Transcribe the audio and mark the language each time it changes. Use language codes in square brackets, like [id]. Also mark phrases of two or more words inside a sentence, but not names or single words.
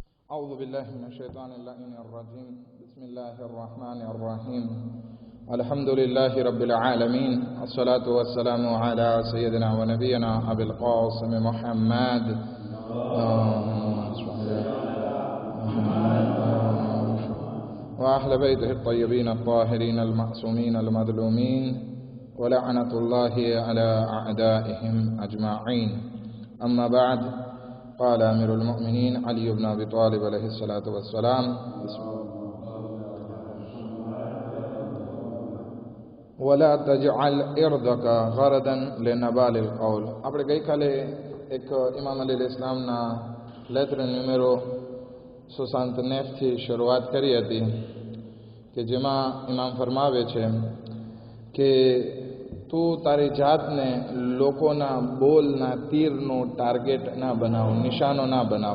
[ar] أعوذ بالله من الشيطان اللعين الرجيم بسم الله الرحمن الرحيم الحمد لله رب العالمين الصلاة والسلام على سيدنا ونبينا أبي القاسم محمد وأهل بيته الطيبين الطاهرين المعصومين المظلومين ولعنة الله على أعدائهم أجمعين. أما بعد، قال أمير المؤمنين علي بن أبي طالب عليه الصلاة والسلام ولا تجعل إرضك غرضا لنبال القول. [gu] આપણે ગઈકાલે એક ઇમામ અલી ઇસ્લામના લેટર ન્યુમેરો 69થી શરૂઆત કરી હતી કે જેમાં ઇમામ ફરમાવે છે કે તું તારી જાતને લોકોના બોલના તીરનું ટાર્ગેટ ના બનાવ, નિશાનો ના બનાવ.